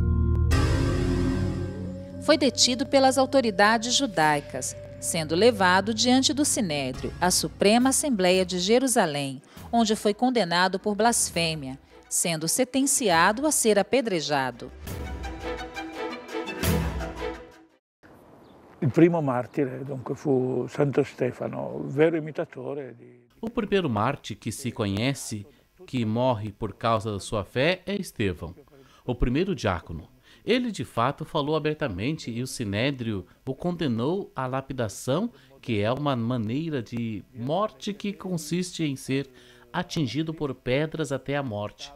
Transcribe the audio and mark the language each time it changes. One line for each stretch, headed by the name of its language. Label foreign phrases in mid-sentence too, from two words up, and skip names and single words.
Portuguese: Foi detido pelas autoridades judaicas, sendo levado diante do Sinédrio, a Suprema Assembleia de Jerusalém, onde foi condenado por blasfêmia, sendo sentenciado a ser apedrejado.
Italian: Il primo martire, dunque, fu Santo Stefano, vero imitatore di...
Portuguese: O primeiro mártir que se conhece que morre por causa da sua fé é Estevão, o primeiro diácono. Ele, de fato, falou abertamente e o Sinédrio o condenou à lapidação, que é uma maneira de morte que consiste em ser atingido por pedras até a morte.